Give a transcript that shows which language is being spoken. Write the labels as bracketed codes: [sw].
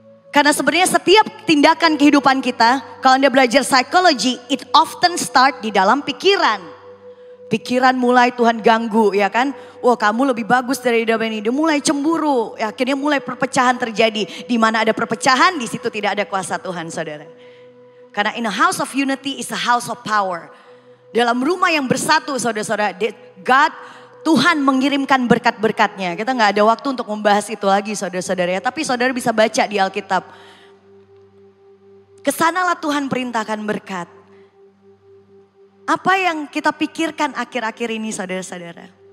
[id] Karena sebenarnya setiap tindakan kehidupan kita, kalau Anda belajar psikologi, it often start di dalam pikiran. Pikiran mulai Tuhan ganggu ya kan. Wah kamu lebih bagus dari ini. Dia mulai cemburu, akhirnya mulai perpecahan terjadi. Di mana ada perpecahan, di situ tidak ada kuasa Tuhan saudara. [en] Karena in a house of unity is a house of power. [id] Dalam rumah yang bersatu saudara-saudara, God, Tuhan mengirimkan berkat-berkatnya. Kita gak ada waktu untuk membahas itu lagi saudara-saudara ya. Tapi saudara bisa baca di Alkitab. Kesanalah Tuhan perintahkan berkat. Apa yang kita pikirkan akhir-akhir ini saudara-saudara.